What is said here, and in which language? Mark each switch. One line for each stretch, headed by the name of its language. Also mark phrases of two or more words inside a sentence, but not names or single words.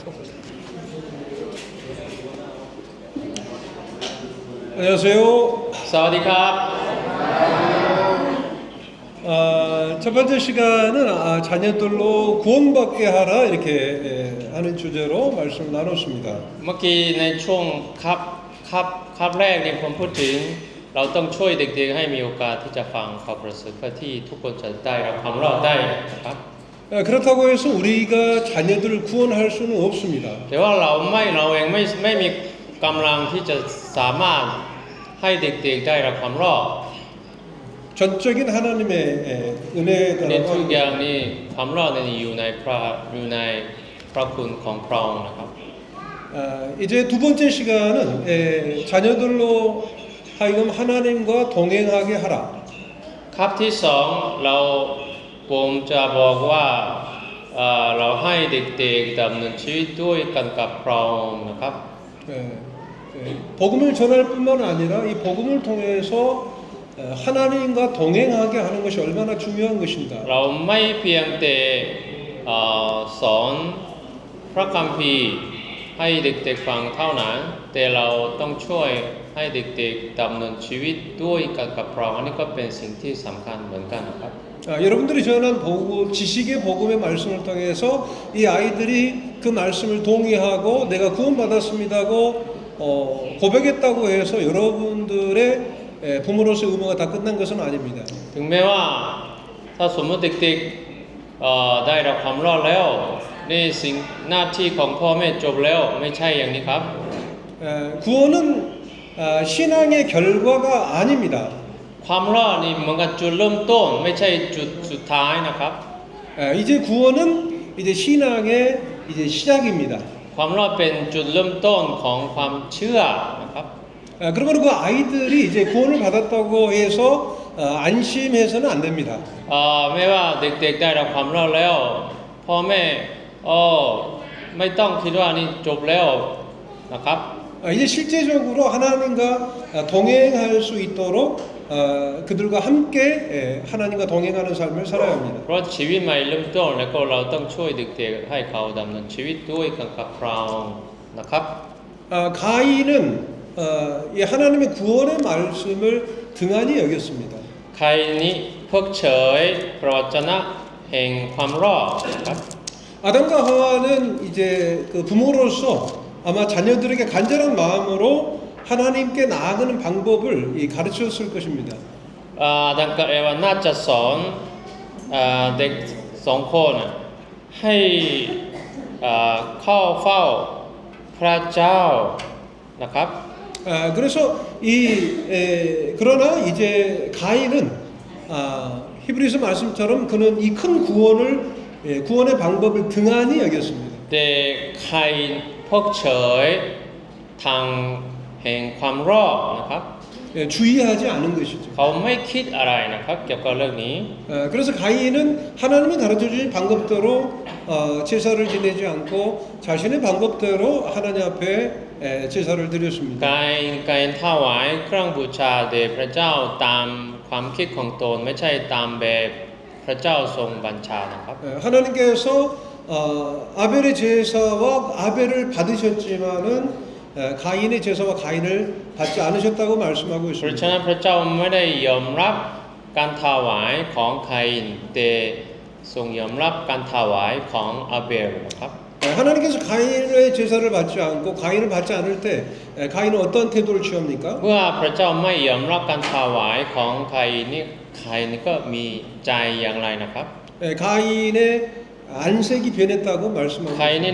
Korean: 안녕하세요.
Thai: 사와디캅.
Korean: 첫 번째 시간은 자녀들로 구원받게 하라 이렇게 하는 주제로 말씀을 나눴습니다.
Thai: เมื่อกี้ในช่วงครับแรกเนี่ยผมพูดถึงเราต้องช่วยเด็กๆให้มีโอกาสที่จะฟังข่าวประเสริฐเพื่อที่ทุกคนจะได้รับความรอดได้นะครับ
Korean: 그렇다고 해서 우리가 자녀들을 구원할 수는 없습니다.
Thai: แต่ว่าเราเองไม่มีกำลังที่จะสามารถให้เด็กๆได้รับความรอด
Korean: 전적인 하나님의
Thai: ในทุก
Korean: 은혜가
Thai: อย่างนี่ความรอดนี่อยู่ในพระคุณของพระองค์นะครับ
Korean: 이제 두 번째 시간은 자녀들로 하여금 하나님과 동행하게 하라.
Thai: ครับที่สองผมจะบอกว่าเราให้เด็กๆดำเนินชีวิตด้วยกันกับพระองค์นะครับ
Korean: 복음을 전할 뿐만 아니라 이 복음을 통해서 하나님과 동행하게 하는 것이 얼마나 중요한 것인가.
Thai: เราไม่เพียงแต่สอนพระคัมภีร์ให้เด็กๆฟังเท่านั้นแต่เราต้องช่วยให้เด็กๆดำเนินชีวิตด้วยกันกับพระองค์อันนี้ก็เป็นสิ่งที่สำคัญเหมือนกันนะครับ
Korean: 여러분들이 전한 복음, 지식의 복음의 말씀을 통해서 이 아이들이 그 말씀을 동의하고 내가 구원받았습니다고 고백했다고 해서 여러분들의 부모로서의 의무가 다 끝난 것은 아닙니다.
Thai: ถึงแม้ว่าถ้าสมมติเด็กๆได้รับความรอดแล้วนี่สิ่งหน้าที่ของพ่อแม่จบแล้วไม่ใช่อย่างนี้ครับ
Korean: 구원은 신앙의 결과가 아닙니다.
Thai: ความรอดนี่เหมือนกับจุดเริ่มต้นไม่ใช่จุดสุดท้ายนะครับ
Korean: 이제 구원은 이제 신앙의 이제 시작입니다.
Thai: ความรอดเป็นจุดเริ่มต้นของความเชื่อนะครับ
Korean: 그러면 그 아이들이 이제 구원을 받았다고 해서 안심해서는 안 됩니다.
Thai: ไม่ว่าเด็กๆได้รับความรอดแล้วพ่อแม่ไม่ต้องคิดว่านี่จบแล้วนะครับ
Korean: 이제 실제적으로 하나님과 동행할 수 있도록 그들과 함께 하나님과 동행하는 삶을 살아야 합니다.
Thai: เพราะชีวิตใหม่เริ่มต้นแล้วก็เราต้องช่วยเด็กๆให้เขาดำเนินชีวิตด้วยกันกับเรานะครับ
Korean: 가인은 이 하나님의 구원의 말씀을 등한히 여겼습니다.
Thai: ใครนี้เพิกเฉยพระวจนะแห่งความรอดนะครับ
Korean: 아담과 하와는 이제 그 부모로서 아마 자녀들에게 간절한 마음으로 하나님께 나아가는 방법을 가르쳤을 것입니다.
Thai: ดังกับเอวาน่าจะสอนเด็กสองคนให้เข้าเฝ้าพระเจ้านะครับ
Korean: 그래서 그러나 이제 가인은 히브리서 말씀처럼 그는 이 큰 구원의 방법을 등한히 여겼습니다.
Thai: แต่ใครเพิกเฉยทางแห่งความรอดนะครับ
Korean: 주의하지 않은 것이죠.
Thai: เขาไม่คิดอะไรนะครับเกี่ยวกับเรื่องนี้
Korean: 그래서 가인은 하나님이 가르쳐주신 방법대로 제사를 지내지 않고 자신의 방법대로 하나님 앞에 제사를 드렸습니다.
Thai: การถวายเครื่องบูชาแด่พระเจ้าตามความคิดของตนไม่ใช่ตามแบบพระเจ้าทรงบัญชานะครับ
Korean: 하나님께서 아벨의 제사와 아벨을 받으셨지만은 가인의 제사와 가인을 받지 않으셨다고 말씀하고
Thai: เพราะฉะนั้น
Korean: 있습니다.
Thai: พระเจ้าไม่ได้ยอมรับการถวายของไคอินแต่ทรงยอมรับการถวายของอาเบลนะครับ
Korean: 하나님께서 가인의 제사를 받지 않고 가인을 받지 않을 때 가인은 어떤 태도를 취합니까?
Thai: เมื่อพระเจ้าไม่ยอมรับการถวายของไคอินนี่ไคอินก็มีใจอย่างไรนะครับ
Korean: 가인의 안색이 변했다고
Thai: ไคอิน